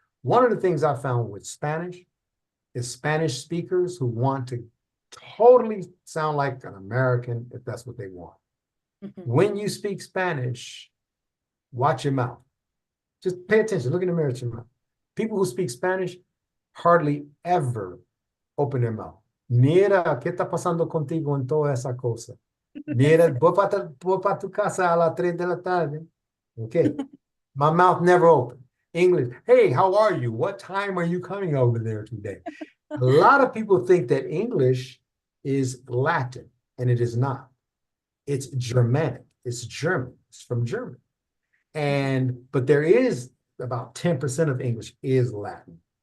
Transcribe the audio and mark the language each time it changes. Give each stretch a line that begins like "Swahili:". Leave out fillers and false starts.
English: One of the things I found with Spanish is Spanish speakers who want to totally sound like an American if that's what they want. When you speak Spanish, watch your mouth. Just pay attention. Look in the mirror at your mouth. People who speak Spanish hardly ever open their mouth.
Spanish: Mira, ¿qué está pasando contigo en toda esa cosa? Mira, voy para tu casa a las 3 de la tarde.
English: Okay. My mouth never opened. English, hey, how are you? What time are you coming over there today? A lot of people think that English is Latin, and it is not. It's Germanic. It's German. It's from German. But there is about 10% of English is Latin.